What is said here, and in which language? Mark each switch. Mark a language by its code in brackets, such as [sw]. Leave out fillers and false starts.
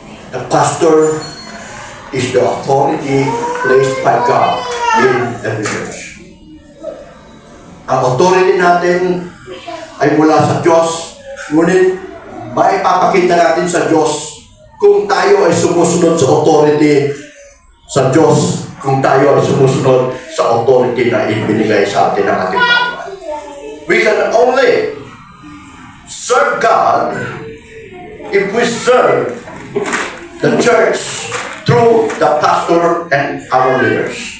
[en] The pastor is the authority placed by God in every church. [tl] Ang authority natin ay mula sa Diyos, ngunit maipapakita natin sa Diyos kung tayo ay sumusunod sa authority sa Diyos, kung tayo ay sumusunod sa authority na ibinigay sa atin ng ating Panginoon. [en] We can only serve God if we serve the church through the pastor and our leaders.